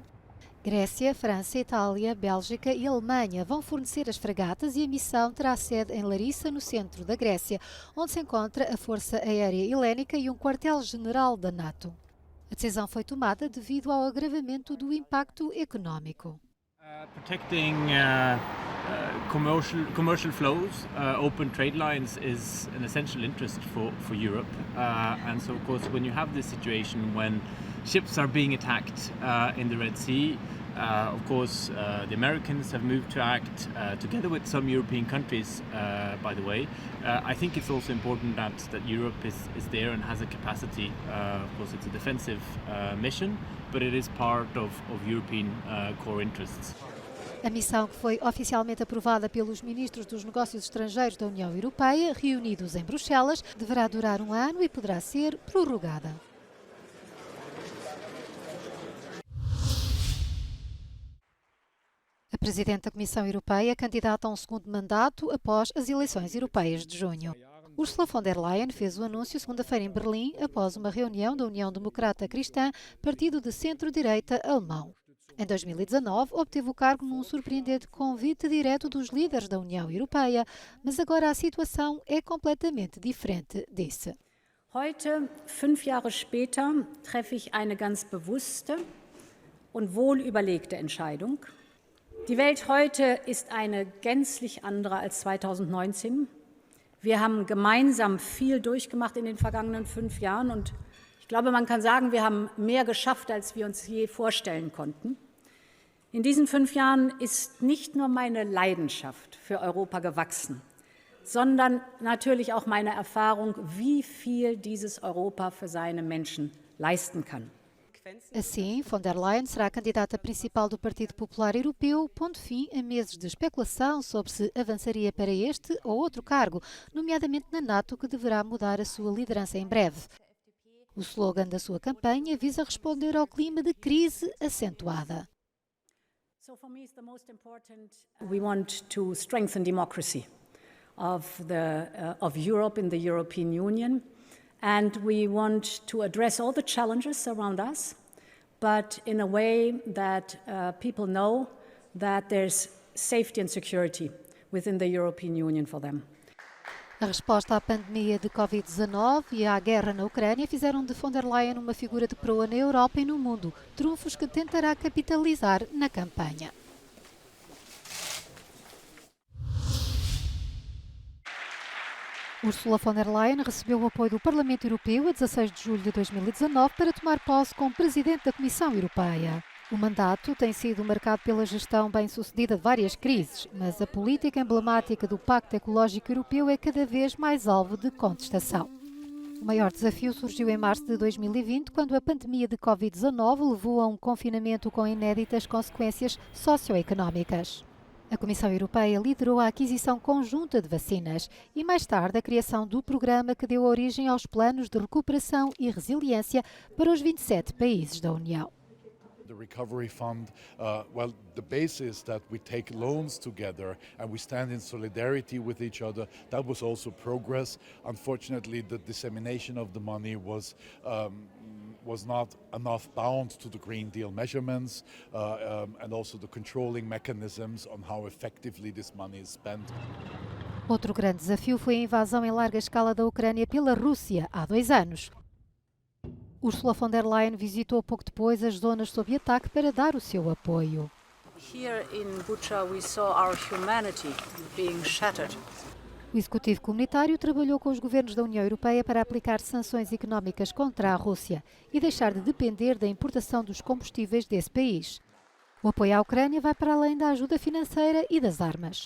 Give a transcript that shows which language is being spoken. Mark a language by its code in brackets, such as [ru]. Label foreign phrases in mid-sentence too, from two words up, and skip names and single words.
[pt] Grécia, França, Itália, Bélgica e Alemanha vão fornecer as fragatas e a missão terá sede em Larissa, no centro da Grécia, onde se encontra a Força Aérea Helénica e um quartel-general da NATO. A decisão foi tomada devido ao agravamento do impacto económico. [en] Protecting commercial flows, open trade lines is an essential interest for Europe. And so, of course, when you have this situation when ships are being attacked in the Red Sea, of course, the Americans have moved to act together with some European countries, by the way. I think it's also important that Europe is there and has a capacity. Of course, it's a defensive mission, but it is part of European core interests. [pt] A missão, que foi oficialmente aprovada pelos ministros dos Negócios Estrangeiros da União Europeia, reunidos em Bruxelas, deverá durar 1 ano e poderá ser prorrogada. A Presidente da Comissão Europeia candidata a um segundo mandato após as eleições europeias de junho. Ursula von der Leyen fez o anúncio segunda-feira em Berlim após uma reunião da União Democrata Cristã, partido de centro-direita alemão. Em 2019, obteve o cargo num surpreendente convite direto dos líderes da União Europeia, mas agora a situação é completamente diferente, disse. [de] Heute, 5 Jahre später, treffe ich eine ganz bewusste und wohl überlegte Entscheidung. Die Welt heute ist eine gänzlich andere als 2019. Wir haben gemeinsam viel durchgemacht in den vergangenen 5 Jahren und ich glaube, man kann sagen, wir haben mehr geschafft, als wir uns je vorstellen konnten. In diesen 5 Jahren ist nicht nur meine Leidenschaft für Europa gewachsen, sondern natürlich auch meine Erfahrung, wie viel dieses Europa für seine Menschen leisten kann. [pt] Assim, von der Leyen será a candidata principal do Partido Popular Europeu, pondo fim a meses de especulação sobre se avançaria para este ou outro cargo, nomeadamente na NATO, que deverá mudar a sua liderança em breve. O slogan da sua campanha visa responder ao clima de crise acentuada. [en] So for me, it's the most important. We want to strengthen democracy of Europe in the European Union, and we want to address all the challenges around us, but in a way that people know that there's safety and security within the European Union for them. [pt] A resposta à pandemia de Covid-19 e à guerra na Ucrânia fizeram de von der Leyen uma figura de proa na Europa e no mundo, trunfos que tentará capitalizar na campanha. Ursula von der Leyen recebeu o apoio do Parlamento Europeu a 16 de julho de 2019 para tomar posse como Presidente da Comissão Europeia. O mandato tem sido marcado pela gestão bem-sucedida de várias crises, mas a política emblemática do Pacto Ecológico Europeu é cada vez mais alvo de contestação. O maior desafio surgiu em março de 2020, quando a pandemia de Covid-19 levou a um confinamento com inéditas consequências socioeconómicas. A Comissão Europeia liderou a aquisição conjunta de vacinas e, mais tarde, a criação do programa que deu origem aos planos de recuperação e resiliência para os 27 países da União. [en] The Recovery Fund, the base is that we take loans together and we stand in solidarity with each other. That was also progress. Unfortunately, the dissemination of the money was not enough bound to the Green Deal measurements and also the controlling mechanisms on how effectively this money is spent. [pt] Outro grande desafio foi a invasão em larga escala da Ucrânia pela Rússia há 2 anos. Ursula von der Leyen visitou pouco depois as zonas sob ataque para dar o seu apoio. [en] Here in Bucha we saw our humanity being shattered. [pt] O Executivo Comunitário trabalhou com os governos da União Europeia para aplicar sanções económicas contra a Rússia e deixar de depender da importação dos combustíveis desse país. O apoio à Ucrânia vai para além da ajuda financeira e das armas.